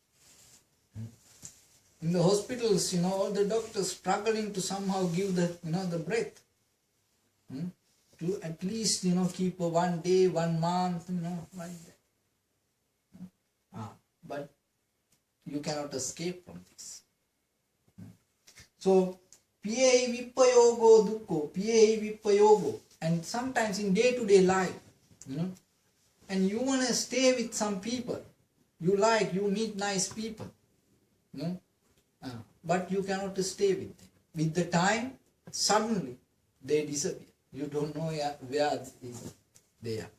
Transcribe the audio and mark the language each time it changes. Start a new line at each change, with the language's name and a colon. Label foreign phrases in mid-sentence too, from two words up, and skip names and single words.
English: In the hospitals, all the doctors struggling to somehow give the breath. To at least, keep a 1 day, 1 month, like that. But you cannot escape from this. So,
Pali: piyehi vipayogo dukkho, piyehi vipayogo.
English: And sometimes in day-to-day life, and you want to stay with some people. You meet nice people. But you cannot stay with them. With the time, suddenly, they disappear. You don't know where they are.